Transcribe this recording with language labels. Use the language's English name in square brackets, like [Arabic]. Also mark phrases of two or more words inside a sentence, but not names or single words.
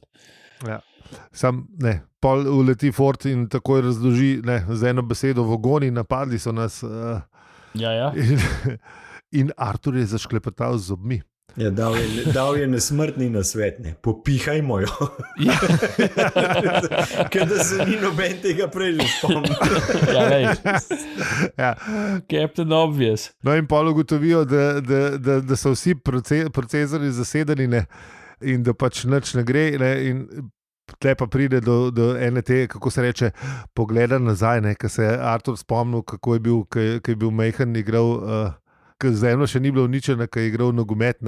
[Slovenian] Ja, sam, ne, pol uleti Ford in takoj razloži, ne, z eno besedo vogoni, napadli so nas. In Artur je zašklepetal z zobmi. Ja, dal je nesmrtni nasvet, ne, popihajmo jo. Ker da se ni noben tega prej že spomnil. [English] Captain Obvious. [Slovenian] No in pol ugotovijo, da so vsi procesori zasedeni, ne, in da pač nič ne gre, ne, in tle pa pride do ene te, kako se reče, pogleda nazaj, ne, ker se je Artur spomnil, kako je bil majhen, igral... ker zemlja še ni bila uničena, ker je igral nogometne.